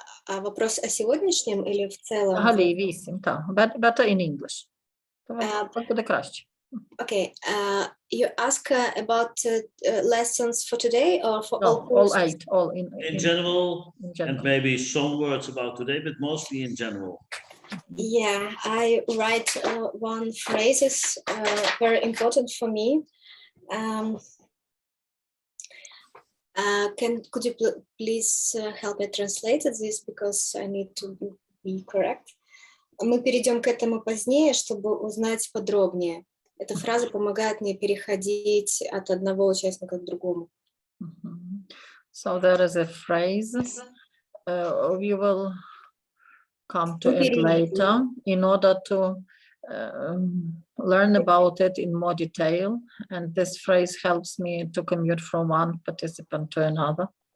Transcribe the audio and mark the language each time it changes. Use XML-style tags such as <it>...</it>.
<ru>А вопрос о сегодняшнем или в целом?</ru> <uk>Взагалі 8, так.</uk> <en>Better in English.</en> <uk>Так буде краще.</uk> <en>Okay, you ask about lessons for today or for all courses? All 8, all In general, in general. and maybe some words about today, but mostly in general. Yeah, I write one phrase is very important for me. Could you please help me translate this because I need to be correct.</en> <ru>Мы перейдем к этому позднее, чтобы узнать подробнее. Эта фраза помогает мне переходить от одного участника к другому.</ru> <en>So there is a phrase. We will come to it later in order to learn about it in more detail. And this phrase helps me to commute from one participant to another.</en>